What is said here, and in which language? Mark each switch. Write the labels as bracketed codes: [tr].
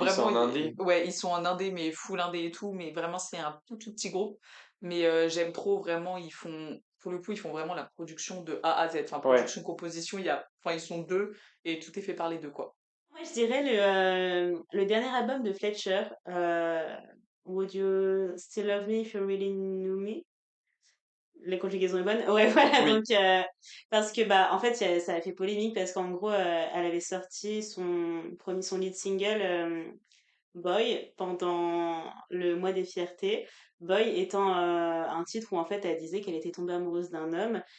[fr] Ils sont vraiment, en indé. ouais, ils sont en indé, mais full indé et tout, mais vraiment, c'est un tout petit groupe. Mais j'aime trop, vraiment, pour le coup, ils font vraiment la production de A à Z. Enfin, Ouais. production, composition, enfin, ils sont deux et tout est fait par les deux, quoi. Moi, je dirais le dernier album de Fletcher. [en] Would you still love me if you really knew me? [fr] La conjugaison est bonne. Ouais, voilà. Oui. Donc, parce que bah, en fait, ça a fait polémique parce qu'en gros, elle avait sorti son lead single Boy pendant le mois des fiertés. Boy étant un titre où en fait elle disait qu'elle était tombée amoureuse d'un homme.